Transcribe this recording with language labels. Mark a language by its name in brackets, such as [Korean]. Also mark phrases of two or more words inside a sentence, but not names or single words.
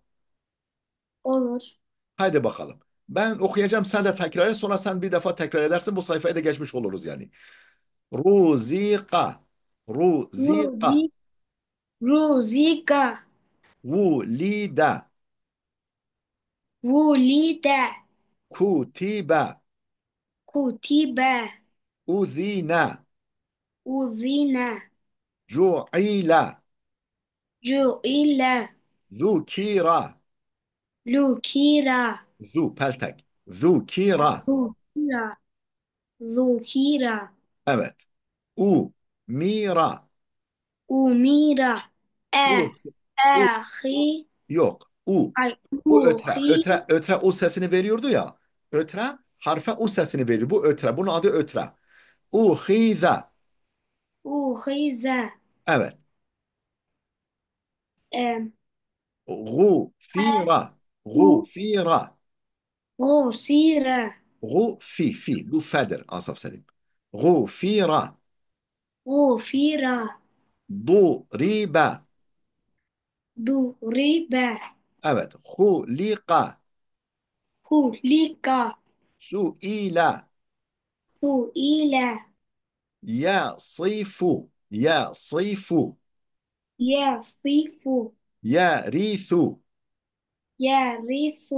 [Turkish] olur, Haydi bakalım. Ben okuyacağım, sen de tekrar et, sonra sen bir defa tekrar edersin, bu sayfayı da geçmiş oluruz yani. Ruzika, ruzi, ruzika, ruzika, vulida, wulida, kutiba, kutiba, uzina, uzina, ju'ila, ju'ila, zukira, lukira, peltek, zukira. zukira, zukira, Evet. Mira, umira, e, u, u, ahi, yok. ay, Bu ötre. uhi, Ötre u sesini veriyordu ya. Ötre harfe u sesini veriyor. Bu ötre. Bunun adı ötre. Uhiza. uhiza, Evet. e, Gufira. u, Gufira. gusira, Fi. Bu fedir Asaf Selim. Gufira. gufira, Duriba. duriba, Evet. Hulika. kulika, Suila. suila, Yasifu. Yasifu. yasifu, Yarithu. yarisu,